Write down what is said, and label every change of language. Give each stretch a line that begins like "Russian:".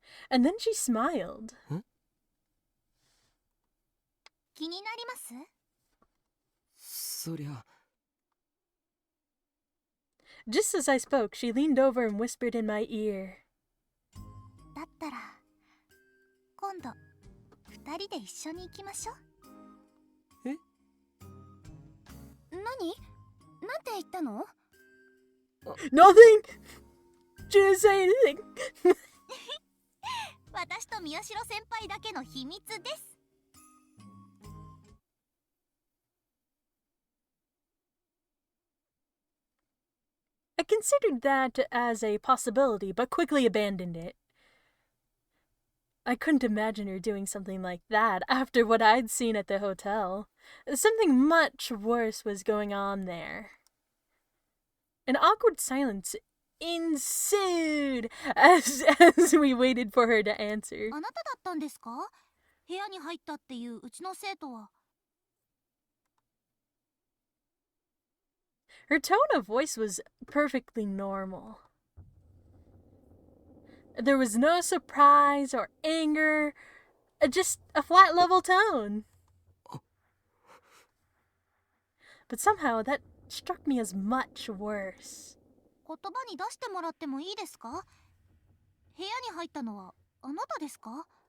English: And then she smiled.
Japanese: 気になります？そりゃ。
English: Just as I spoke, she leaned over and whispered in my ear.
Japanese: だったら今度二人で一緒に行きましょう。え？何？なんて言ったの？
English: Nothing! She didn't say anything.
Japanese: 私と宮代先輩だけの秘密です。
English: I considered that as a possibility, but quickly abandoned it. I couldn't imagine her doing something like that after what I'd seen at the hotel. Something much worse was going on there. An awkward silence ensued as we waited for her to answer.
Japanese: あなただったんですか？部屋に入ったっていううちの生徒は。
English: Her tone of voice was perfectly normal. There was no surprise or anger, just a flat level tone. But somehow that struck me as much worse.
Japanese: 言葉に出してもらってもいいですか？部屋に入ったのはあなたですか？